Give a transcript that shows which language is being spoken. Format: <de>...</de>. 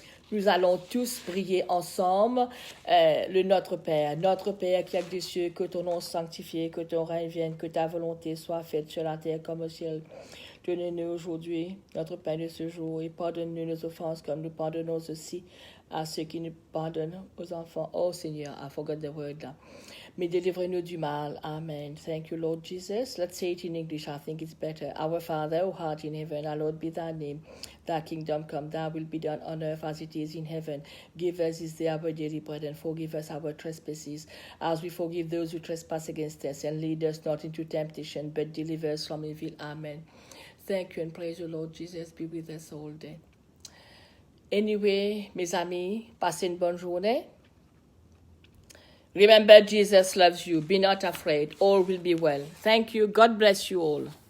<fr>Nous allons tous prier ensemble le Notre Père qui es des cieux, que ton nom soit sanctifié, que ton règne vienne, que ta volonté soit faite sur la terre comme au ciel. Donnez-nous aujourd'hui notre pain de ce jour et pardonne-nous nos offenses comme nous pardonnons aussi à ceux qui nous pardonnent aux enfants. Oh Seigneur,</fr> <en>I forgot the word</en> <fr>là. Mais délivrez-nous du mal.</fr> <en>Amen. Thank you, Lord Jesus. Let's say it in English. I think it's better. Our Father, who art in heaven, hallowed be thy name. Thy kingdom come, thy will be done on earth as it is in heaven. Give us this day our daily bread and forgive us our trespasses as we forgive those who trespass against us. And lead us not into temptation, but deliver us from evil. Amen. Thank you and praise the Lord Jesus. Be with us all day.</en> <fr>Anyway, mes amis, passez une bonne journée.</fr> <en>Remember, Jesus loves you. Be not afraid. All will be well. Thank you. God bless you all.</en>